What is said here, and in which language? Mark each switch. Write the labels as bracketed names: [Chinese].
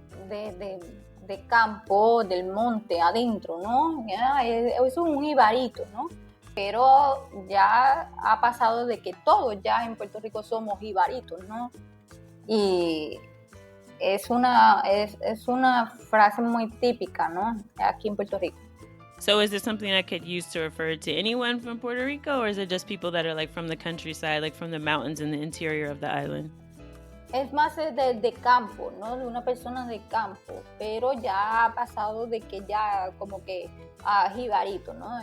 [Spanish] De campo, del monte, adentro, ¿no? Ya, es un jibarito, ¿no? Pero ya ha pasado de que todos ya en Puerto Rico somos jibaritos, ¿no? Y es una frase muy típica, ¿no? Aquí en Puerto Rico. [English] So is this something I could use to refer to anyone from Puerto Rico, or is it just people that are like from the countryside, like from the mountains in the interior of the island? [Spanish] Es más de campo, ¿no? De una persona de campo, pero ya ha pasado de que ya como que jibarito, ¿no?